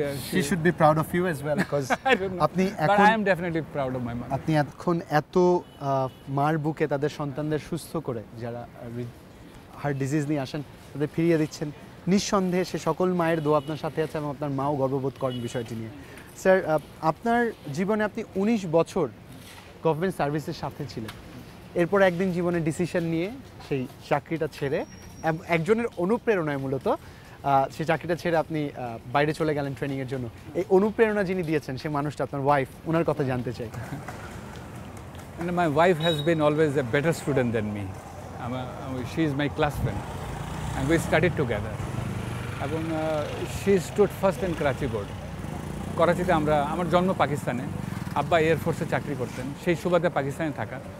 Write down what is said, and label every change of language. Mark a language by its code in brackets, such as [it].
[en] She should be proud of you as well, because [bn] আপনি এখন, [en] but I am definitely proud of my mother. [bn] আপনি এখন এত মার বুকে তাদের সন্তানদের সুস্থ করে, যারা হার্ট ডিজিজ নিয়ে আসেন, তাদের ফিরিয়ে দিচ্ছেন। নিঃসন্দেহে সে সকল মায়ের দোয়া আপনার সাথে আছে, এবং আপনার মাও গর্ববোধ করেন বিষয়টি নিয়ে। স্যার, আপনার জীবনে আপনি 19 বছর গভর্নমেন্ট সার্ভিসের সাথে ছিলেন। এরপর একদিন জীবনে ডিসিশন নিয়ে সেই চাকরিটা ছেড়ে, একজনের অনুপ্রেরণায় মূলত সেই চাকরিটা ছেড়ে আপনি বাইরে চলে গেলেন ট্রেনিংয়ের জন্য। এই অনুপ্রেরণা যিনি দিয়েছেন, সে মানুষটা আপনার ওয়াইফ, ওনার কথা জানতে চাই। [en] My wife has been always a better student than me. She is my class friend, and we studied together. এবং she stood first in Karachi board. [bn] করাচিতে আমার জন্ম পাকিস্তানে, আব্বা এয়ারফোর্সে চাকরি করতেন, সেই সুবাদে পাকিস্তানে থাকা।